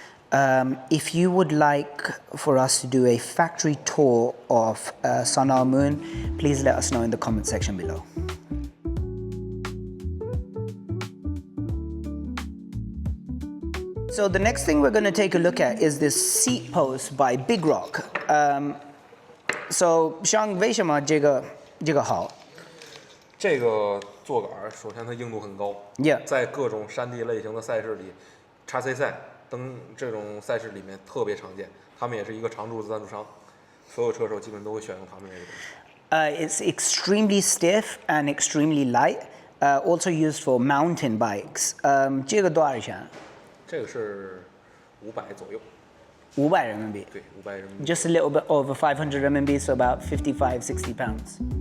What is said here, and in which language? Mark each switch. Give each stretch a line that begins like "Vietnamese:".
English: If you would like for us to do a factory tour of Sunrmoon, please let us know in the comment section below. So the next thing we're going to take a look at is this seat post by Big Rock.
Chinese: So Shang, 为什么这个好？这个坐杆首先它硬度很高，
English: Yeah.
Chinese: 在各种山地类型的赛事里，XC 赛等这种赛事里面特别常见。他们也是一个常驻的赞助商，所有车手基本都会选用他们这个东西。
English: It's extremely stiff and extremely light. Also used for mountain bikes.
Chinese: 这个多少钱？这个是500左右。 500人民币。对，500人民币。
English: Just a little bit over 500 RMB, so about 55, 60 pounds.